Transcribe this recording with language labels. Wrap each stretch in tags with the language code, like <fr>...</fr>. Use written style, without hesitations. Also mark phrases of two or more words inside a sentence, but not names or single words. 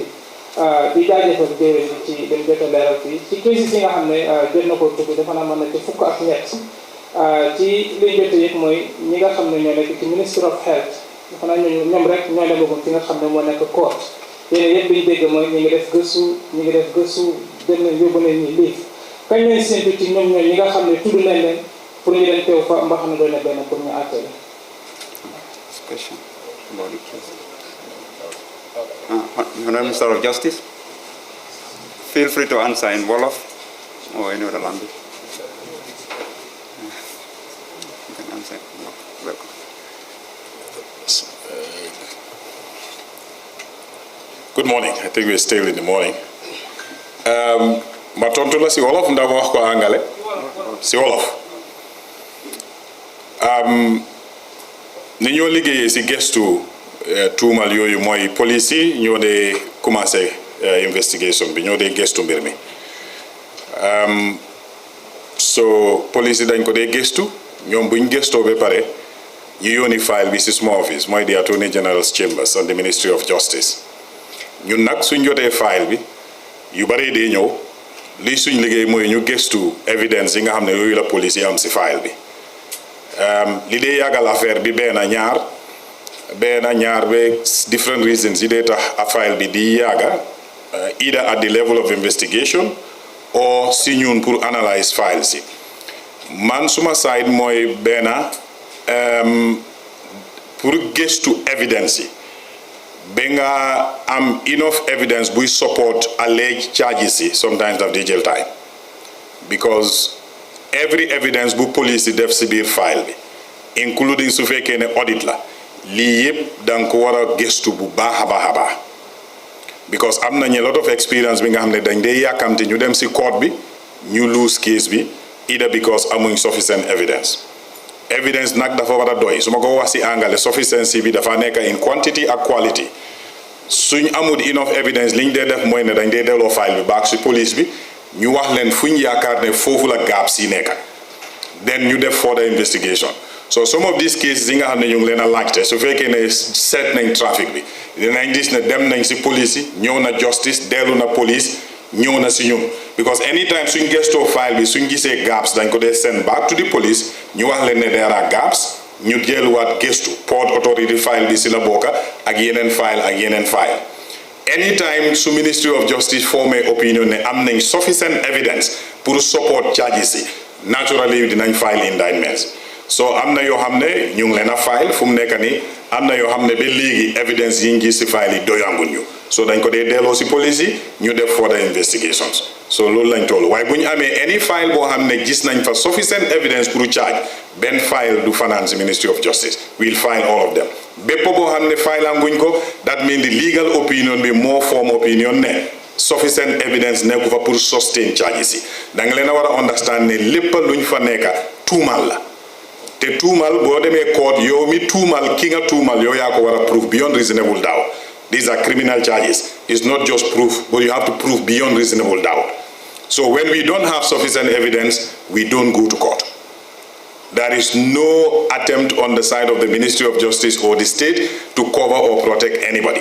<wo>di jaajëfal jërëjëf ci dem jot a leeral fii ci crise yi nga xam ne jot na ko tudd dafa naa mën na ci fukk ak ñett ci liñ jot yëpp mooy ñi nga xam ne ñoo nekk ci Ministry of Health dafa naa ñoom rek ñoo demagoon fi nga xam ne moo nekk court yéen yëpp bi ñu dégg mooy ñi ngi def gëstu dem nañ yóbbu nañ ñi lii kañ leen séntu ci ñoom ñi nga xam ne tudd nañ leen pour ñu leen teew fa mba xam ne doon na benn pour ñu àtte la.</wo> <en>Question about the case. Honorable Minister of Justice, feel free to answer in Wolof or any other language. You can answer in Wolof. Welcome. Good morning. I think we're still in the morning.</en> <wo>Ma tontu la si Wolof ndax ma wax ko angale si Wolof. Ni ñoo liggéeyee si gestu tuumal yooyu mooy police yi ñoo dee commencé investigation bi ñoo dee gestu mbir mi so police yi dañ ko dee gestu ñoom buñ gestoo ba pare ñu yónni file bi si suma office mooy</wo> <en>the Attorney General's Chambers and the Ministry of Justice</en> <wo>ñun nag suñ jotee file bi yu bare dee ñëw lii suñ liggéey mooy ñu gestu evidence yi nga xam ne yooyu la police yi am si file bi li dee yàggal affaire bi benn ñaar ba</wo> <en>different reasons</en> <wo>yi dee tax a file bi di yàgga</wo> <en>either at the level of investigation</en> <wo>or si ñun pour analyse file si man suma side mooy benn pour gëstu evidence yi ba nga am</wo> <en>enough evidence</en> <wo>buy</wo> <en>support alleged charges</en> <wo>yi sometimes daf di jël time because every evidence bu police yi def si biir file bi including su fekkee ne audit la lii yëpp danga ko war a gëstu bu baax a baax because am nañu</wo> <en>a lot of experience</en> <wo>bi nga xam ne dañ dee yàkkamte ñu dem si court bi ñu</wo> <en>lose case</en> <wo>bi either because amuñ</wo> <en>sufficient evidence</en> <wo>nag dafa war a doy su ma ko wax si angale sufficiency bi dafa nekk</wo> <en>in quantity</en> <wo>ak quality suñ amul</wo> <en>enough evidence</en> <wo>liñ dee def mooy ne dañ dee delloo file bi baax si police bi ñu wax leen fuñ yaakaar ne foofu la gaps yi nekk then ñu def</wo> <en>further investigation</en> <wo>so</wo> <en>some of these cases</en> <wo>yi nga xam ne ñu ngi leen a laajte su fekkee ne seet nañ trafic bi dinañ gis ne dem nañ si police yi ñëw na justice dellu na police ñëw na si ñun because anytime suñ gestoo file bi suñ gisee gaps dañ ko dee</wo> <en>send back to the police</en> <wo>ñu wax leen ne</wo> <en>there are gaps</en> <wo>ñu delluwaat gestu</wo> <en>port authority</en> <wo>file bi si la bokka ak yeneen file anytime su Ministry of Justice formé opinion ne am nañ</wo> <en>sufficient evidence</en> <wo>pour</wo> <en>support charges</en> <wo>yi naturally dinañ</wo> <en>file indictments</en> <wo>so am na yoo xam ne ñu ngi leen a file fu mu nekk nii am na yoo xam ne ba léegi evidence yi ngi si file yi doyanguñ ñu so dañ ko dee delloo si police yi ñu def</wo> <en>further investigations</en> <wo>so loolu lañ toll waaye bu ñu amee</wo> <en>any file</en> <wo>boo xam ne gis nañ fa</wo> <en>sufficient evidence</en> <wo>pour charge benn file du fanaan si Ministry of Justice</wo> <en>we'll file all of them</en> <wo>bépp boo xam ne file anguñ ko</wo> <en>that mean the legal opinion</en> <wo>bi moo</wo> <en>form opinion ne sufficient evidence</en> <wo>nekku fa</wo> <en>pour sustain charges</en> <wo>yi da nga leen a war a</wo> <en>understand ne lépp luñ fa nekka tuumal la te tuumal boo demee court yow mi tuumal ki nga tuumal yow yaa ko war a prove beyond reasonable doubt these are criminal charges it's not just proof but you have to prove beyond reasonable doubt so when we don't have sufficient evidence we don't go to court There is no attempt on the side of the Ministry of Justice or the state to cover or protect anybody.</en>